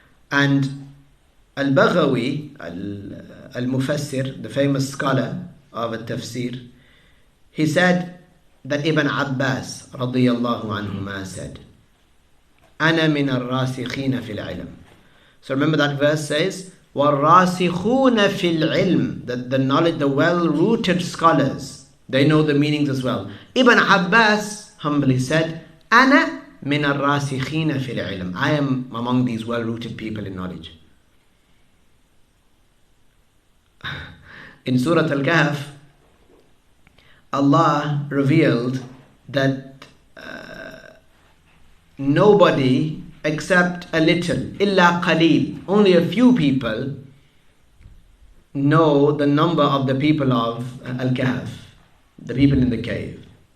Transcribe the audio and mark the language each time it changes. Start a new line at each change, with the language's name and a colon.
English: And Al-Baghawi, Al-Mufassir, the famous scholar of Al-Tafsir, he said that Ibn Abbas radiyallahu anhuma said,
Arabic: أَنَا مِنَ الرَّاسِخِينَ فِي الْعِلْمِ.
English: So remember that verse says,
Arabic: وَالرَّاسِخُونَ فِي الْعِلْمِ,
English: that the knowledge, the well-rooted scholars, they know the meanings as well. Ibn Abbas humbly said,
Arabic: أَنَا مِنَ الرَّاسِخِينَ فِي الْعِلْمِ.
English: I am among these well-rooted people in knowledge. In Surah Al-Kahf, Allah revealed that nobody except a little, illa qaleel, only a few people know the number of the people of Al-Kahf, the people in the cave.